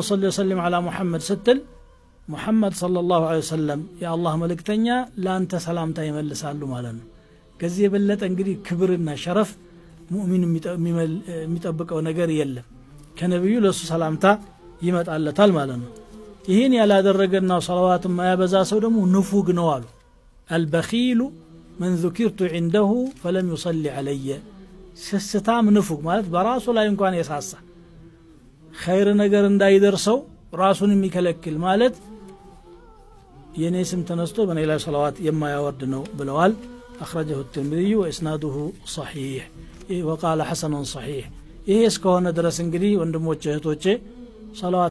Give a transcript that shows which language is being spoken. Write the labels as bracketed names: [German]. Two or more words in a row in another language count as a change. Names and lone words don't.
[Arabic] صل وسلم على محمد [Amharic] ስትል ሙሐመድ [Arabic] صلى الله عليه وسلم [Amharic] የአላህ መልእክተኛ ለአንተ ሰላምታ ይመልሳሉ ማለት ነው። ከዚህ የበለጠ እንግዲህ ክብርና ሸረፍ ሙእሚን የሚጠብቀው ነገር የለም። ከነቢዩ ለእሱ ሰላምታ ይመጣለታል ማለት ነው። ይህን ያላደረገና ሰላዋት የማያበዛ ሰው ደግሞ ንፉግ ነው አሉ። [Arabic] البخيل من ذكرت عنده فلم يصلي علي፣ [Amharic] ስስታም ንፉግ ማለት በራሱ ላይ እንኳን የሳሳ ኸይር ነገር እንዳይደርሰው ራሱን የሚከለክል ማለት የኔ ስም ተነስቶ በእኔ ላይ ሰላዋት የማያወርድ ነው ብለዋል። [Arabic] أخرجه الترمذي وإسناده صحيح وقال حسن صحيح። [Amharic] ይሄ እስከሆነ ድረስ እንግዲህ ወንድሞቼ እህቶቼ ሰላዋት